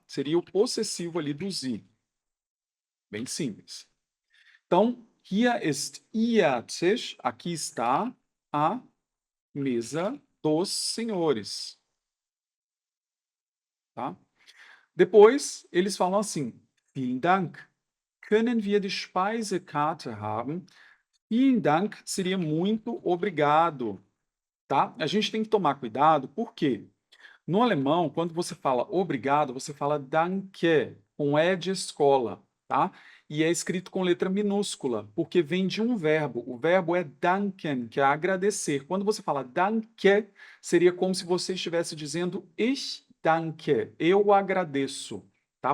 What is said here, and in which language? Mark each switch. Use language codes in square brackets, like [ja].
[pt] Seria o possessivo ali do sie. Bem simples. Então, [de] hier ist Ihr Tisch, [pt] aqui está a mesa dos senhores, tá? Depois, eles falam assim: [de] Vielen Dank. Können wir die Speisekarte haben? [pt] Vielen Dank seria muito obrigado, tá? A gente tem que tomar cuidado, por quê? No alemão, quando você fala obrigado, você fala danke, com E de escola, tá? E é escrito com letra minúscula, porque vem de um verbo. O verbo é danken, que é agradecer. Quando você fala danke, seria como se você estivesse dizendo [de] ich danke, [pt] eu agradeço, tá?